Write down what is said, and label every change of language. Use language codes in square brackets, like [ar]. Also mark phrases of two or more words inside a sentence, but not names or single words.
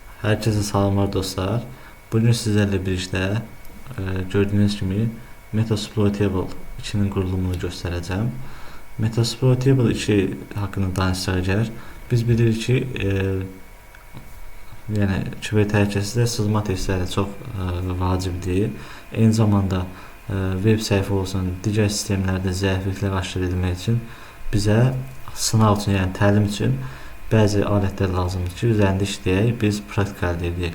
[tr] Herkese salamlar dostlar. Bugün sizlerle birlikte gördüğünüz gibi Metasploitable 2'nin kurulumunu göstereceğim. Metasploitable 2 hakkında danışacağız. [az] Biz bilirik ki yəni kübə təhlükəsizlikdə sızma testləri çox vacibdir. Eyni zamanda web səhifə olsun, digər sistemlərdə zəifliklər aşkar edilmək üçün bizə sınaq üçün, yəni təlim üçün bəzi alətlər lazımdır ki, üzərində işləyək, biz praktika əldə edək.